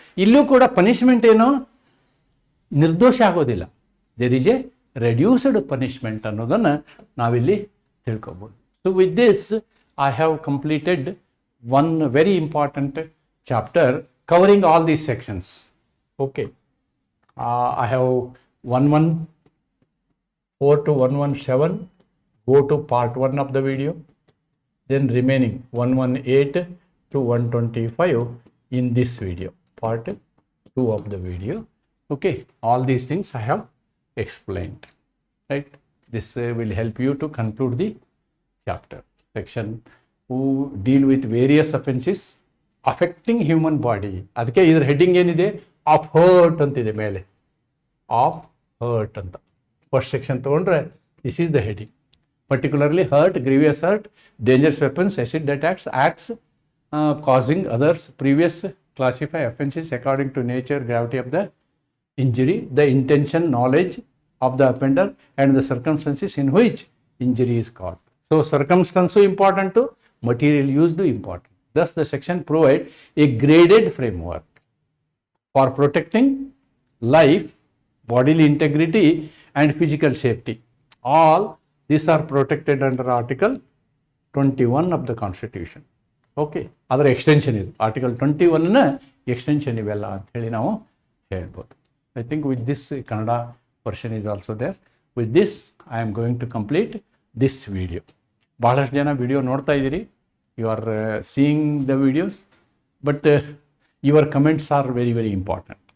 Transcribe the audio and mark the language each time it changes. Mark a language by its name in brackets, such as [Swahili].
[Kannada] ಇಲ್ಲೂ ಕೂಡ ಪನಿಷ್ಮೆಂಟ್ ಏನು ನಿರ್ದೋಷ ಆಗೋದಿಲ್ಲ. [English] there is a reduced punishment [Kannada] ಅನ್ನೋದನ್ನು ನಾವಿಲ್ಲಿ ತಿಳ್ಕೊಬೋದು. [English] So with this I have completed one very important chapter covering all these sections. Okay, I have 114 to 117 go to part 1 of the video, then remaining 118 to 125 in this video, part 2 of the video. Okay, all these things I have explained, right? This will help you to conclude the chapter. Section who deal with various offenses affecting human body. [Kannada] ಅದಕ್ಕೆ ಇದರ heading ಏನಿದೆ? Of hurt ಅಂತಿದೆ ಮೇಲೆ, of hurt ಅಂತ. [English] First section ತೊಗೊಂಡ್ರೆ this is the heading. Particularly hurt, grievous hurt, dangerous weapons, acid attacks, acts causing others. Previous classify offenses according to nature, gravity of the injury, the intention, knowledge of the offender, and the circumstances in which injury is caused. So circumstance important to material used important. Thus the section provide a graded framework for protecting life, bodily integrity, and physical safety. All these are protected under Article 21 of the Constitution. [Kannada] Okay, ಅದರ extension ಇದು. Article 21ನ extension ಇವೆಲ್ಲ ಅಂಥೇಳಿ ನಾವು ಹೇಳ್ಬೋದು. [English] I think with this Kannada version is also there. With this I am going to complete this video. [Kannada] ಭಾಳಷ್ಟು ಜನ video ನೋಡ್ತಾ ಇದ್ದೀರಿ, [English] You are seeing the videos, but your comments are very very important.